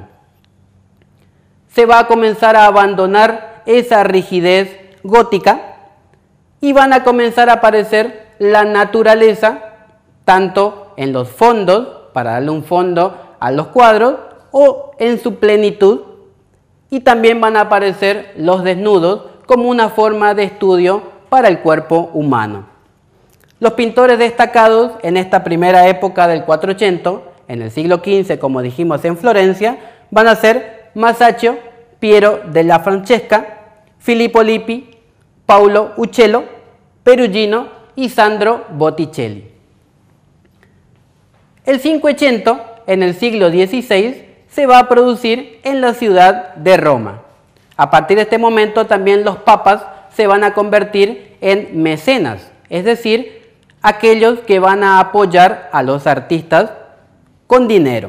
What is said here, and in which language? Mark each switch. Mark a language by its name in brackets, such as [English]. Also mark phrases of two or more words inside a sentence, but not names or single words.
[Spanish] Se va a comenzar a abandonar esa rigidez gótica y van a comenzar a aparecer la naturaleza tanto en los fondos, para darle un fondo a los cuadros, o en su plenitud, y también van a aparecer los desnudos como una forma de estudio para el cuerpo humano. Los pintores destacados en esta primera época del 480, en el siglo XV, como dijimos en Florencia, van a ser Masaccio, Piero della Francesca, Filippo Lippi, Paolo Uccello, Perugino y Sandro Botticelli. El 580, en el siglo XVI, se va a producir en la ciudad de Roma. A partir de este momento también los papas se van a convertir en mecenas, es decir, aquellos que van a apoyar a los artistas con dinero.